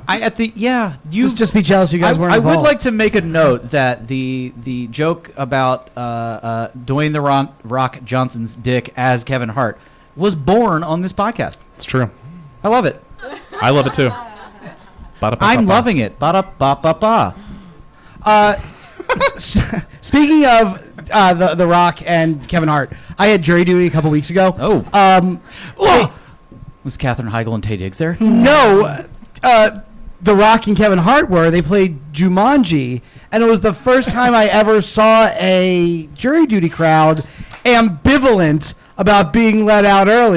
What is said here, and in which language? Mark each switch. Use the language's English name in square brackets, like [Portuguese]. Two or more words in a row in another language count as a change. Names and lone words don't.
[English] Just be jealous you guys weren't I involved. would like to make a note that the joke about Dwayne "The Rock" Johnson's dick as Kevin Hart was born on this podcast. It's true. I love it. I love it too. I'm loving it. Ba-da-ba-ba-ba. Speaking of the Rock and Kevin Hart, I had jury duty a couple weeks ago. Was Katherine Heigl and Taye Diggs there? No, the Rock and Kevin Hart were. They played Jumanji, and it was the first time I ever saw a jury duty crowd ambivalent about being let out early.